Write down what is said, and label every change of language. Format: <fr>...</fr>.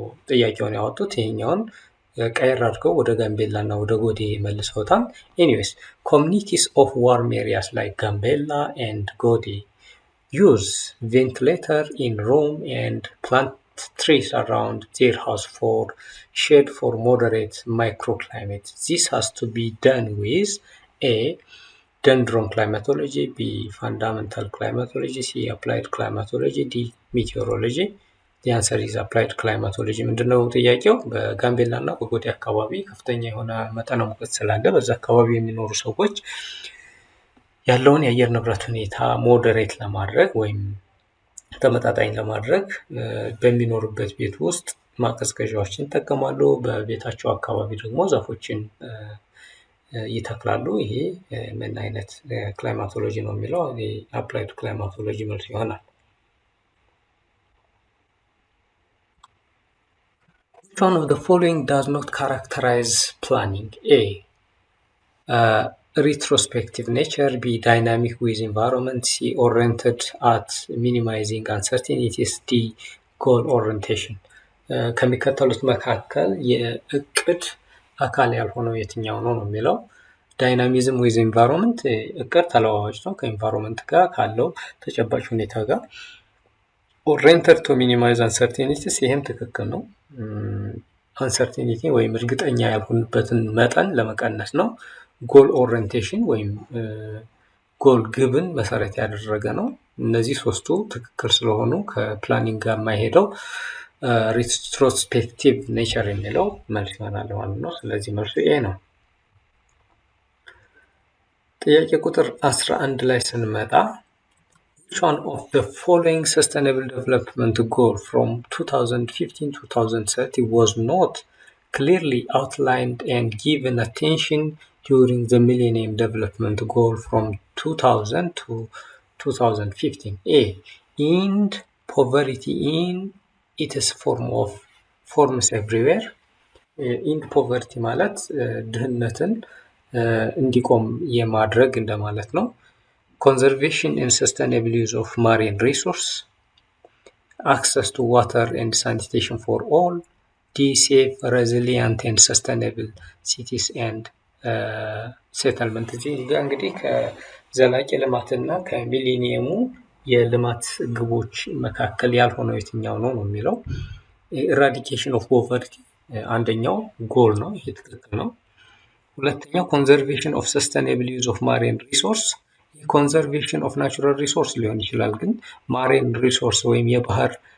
<am>ጥያቄውን ያወጡት። ይሄኛውን ቀየር አድርገው ወደ ጋምቤላ እና ወደ ጎዴ መልሰውታል።</am> <en>ኤኒዌይስ ኮሚኒቲስ ኦፍ ዋርም ኤሪያስ ላይ ጋምቤላ ኤንድ ጎዴ ዩዝ ቬንቲሌተር ኢን ሩም ኤንድ ፕላንት trees around their house for shade for moderate microclimate. This has to be done with A. dendron climatology, B. fundamental climatology, C. applied climatology, D. meteorology. The answer is applied climatology.</en> <am>ምንድነው ጥያቄው? በጋምቤላ እና በጎዴ አካባቢ ከፍተኛ የሆነ መጠነ ሙቀት ስላለ በዛ አካባቢ የሚኖሩ ሰዎች ያለውን የአየር ንብረት ሁኔታ ሞዴሬት ለማድረግ ወይም ተመጣጣኝ ለማድረግ በሚኖርበት ቤት ውስጥ ማቀዝቀዣዎችን ይጠቀማሉ። በቤታቸው አካባቢ ደግሞ ዛፎችን ይተክላሉ። ይሄ ምን አይነት ክላይማቶሎጂ ነው የሚለው አፕላይድ ክላይማቶሎጂ መልስ ይሆናል።</am> <en>Which one of the following does not characterize planning? A. retrospective nature, B. dynamic with environment, C. oriented at minimizing uncertainties, D. goal orientation.</en> <am>ከሚከተሉት መካከል የእቅድ አካል ያልሆነው የትኛው ነው የሚለው</am> <en>ዳይናሚዝም ዊዝ ኢንቫይሮንመንት</en> <am>እቅድ ተለዋዋጭ ነው ከኢንቫይሮንመንት ጋር ካለው ተጨባጭ ሁኔታ ጋር።</am> <en>ኦሪየንትድ ቱ ሚኒማይዝ አንሰርቴኒቲስ</en> <am>ይሄም ትክክል ነው። አንሰርቴኒቲ ወይም እርግጠኛ ያልሆንበትን መጠን ለመቀነስ ነው። ጎል ኦሪየንቴሽን ወይም ጎል ግብን መሰረት ያደረገ ነው። እነዚህ ሶስቱ ትክክል ስለሆኑ ከፕላኒንግ ጋር የማይሄደው ሪትሮስፔክቲቭ ኔቸር የሚለው መልስ ይሆናል ማለት ነው። ስለዚህ መልሱ ኤ ነው። ጥያቄ ቁጥር 11 ላይ ስንመጣ</am> <en>which one of the following sustainable development goal from 2015 to 2030 was not clearly outlined and given attention during the Millennium Development Goal from 2000 to 2015? A. End poverty in its forms everywhere. End poverty</en> <am>ማለት ድህነትን እንዲቆም የማድረግ እንደማለት ነው።</am> <en>Conservation and sustainable use of marine resource, access to water and sanitation for all, D. safe, resilient and sustainable cities and settlement.</en> <am>እዚህ እንግዲህ ከዘላቂ ልማትና ከሚሊኒየሙ የልማት ግቦች መካከል ያልሆነው የትኛው ነው የሚለው</am> <en>ኢራዲኬሽን ኦፍ ፖቨርቲ</en> <am>አንደኛው ጎል ነው። ይሄ ትክክል ነው። ሁለተኛው</am> <en>ኮንዘርቬሽን ኦፍ ሰስቴኔብል ዩዝ ኦፍ ማሪን ሪሶርስ</en> <am>ኮንዘርቬሽን ኦፍ ናቹራል ሪሶርስ ሊሆን ይችላል፣ ግን ማሪን ሪሶርስ ወይም የባህር</am>